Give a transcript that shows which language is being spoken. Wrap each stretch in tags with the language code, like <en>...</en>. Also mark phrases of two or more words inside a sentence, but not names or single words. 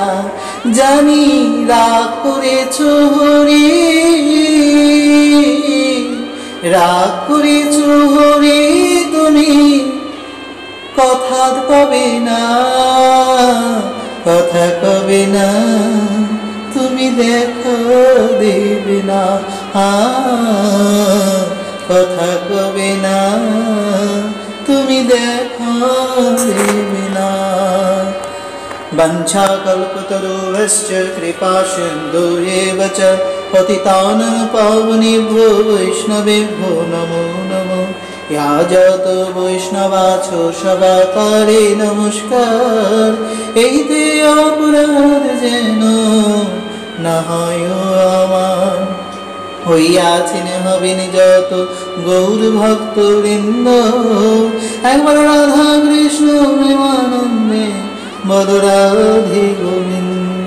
<bn>জানি রাগ করেছ হরি, রাগ করেছ হরি তুমি, কথা কবে না, কথা কবে না তুমি, দেখা দেবে না, কথা কবে না তুমি, দেখা দেবে না।</bn> <sa>বঞ্ছা কল্পতরুভ্যশ্চ কৃপা সিন্ধুরেব চ পতিতানাং পাবনেভ্যো বৈষ্ণবেভ্যো নমো নমো।</sa> <bn>या যত বৈষ্ণবাছো সবাকারে নমস্কার, এইতে অপরাধ যেন না হয় আমার। হইয়াছেন হবেন যত গৌর ভক্তবৃন্দ, একবার রাধা কৃষ্ণ প্রেমানন্দে বল রাধে গোবিন্দ।</bn>